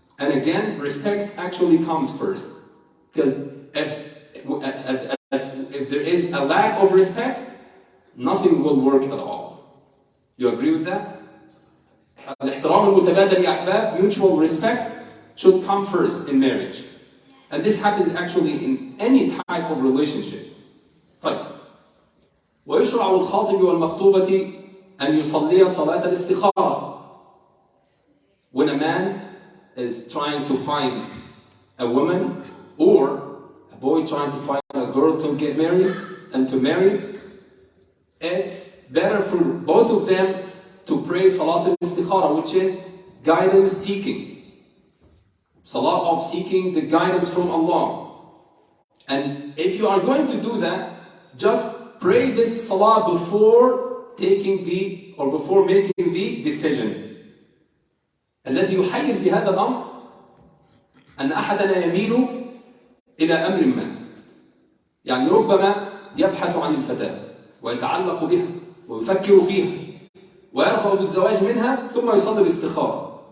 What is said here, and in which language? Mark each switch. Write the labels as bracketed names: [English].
[English] And again, respect actually comes first. Because if there is a lack of respect, nothing will work at all. You agree with that? [Arabic] الاحترام المتبادل يا أحباب, [English] mutual respect should come first in marriage. And this happens actually in any type of relationship. [Arabic] طيب. ويشرع الخاطب والمخطوبة أن يصلي صلاة الاستخارة. [English] When a man is trying to find a woman or a boy trying to find a girl to get married and to marry, it's better for both of them to pray Salat al-Istikhara, which is guidance seeking. Salah of seeking the guidance from Allah. And if you are going to do that, just pray this Salah before taking before making the decision. [Arabic] الذي يحير في هذا الأمر أن أحدنا يميل إلى أمر ما. يعني ربما يبحث عن الفتاة ويتعلق بها ويفكر فيها ويرغب بالزواج منها ثم يصلي الاستخارة.